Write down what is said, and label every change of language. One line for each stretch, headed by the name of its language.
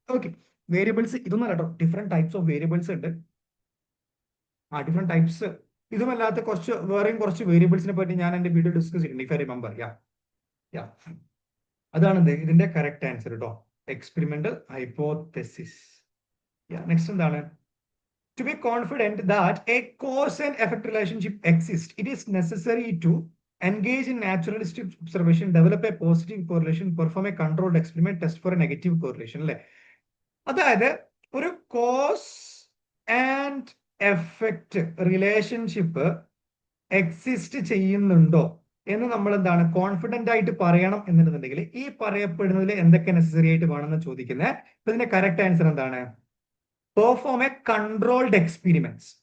Malayalam: Okay, variables ഇതൊന്നും കേട്ടോ, different types of variables ഉണ്ട്. Different types. ഇതുമല്ലാത്ത വേറെയും കുറച്ച് വേരിയബിൾസിനെ പറ്റി ഞാൻ എന്റെ വീഡിയോ ഡിസ്കസ് ചെയ്തിട്ടുണ്ട്,
English: If I remember.
Malayalam: യാ, അതാണ് ഇതിന്റെ കറക്റ്റ് ആൻസർ കേട്ടോ. Experimental hypothesis. നെക്സ്റ്റ് എന്താണ്?
English: To be confident that a cause and effect relationship exists, it is necessary to engage in naturalistic observation, develop a positive correlation, perform a controlled experiment, test for a negative correlation അല്ലെ.
Malayalam: അതായത് ഒരു cause and effect relationship exist ചെയ്യുന്നുണ്ടോ എന്ന് നമ്മൾ എന്താണ് confident ആയിട്ട് പറയണം എന്നുണ്ടെന്നുണ്ടെങ്കിൽ ഈ പറയപ്പെടുന്നതിൽ എന്തൊക്കെ നെസസറി ആയിട്ട് വേണമെന്ന് ചോദിക്കുന്നത്. ഇപ്പൊ ഇതിന്റെ കറക്റ്റ് ആൻസർ എന്താണ്?
English: Perform a controlled experiments.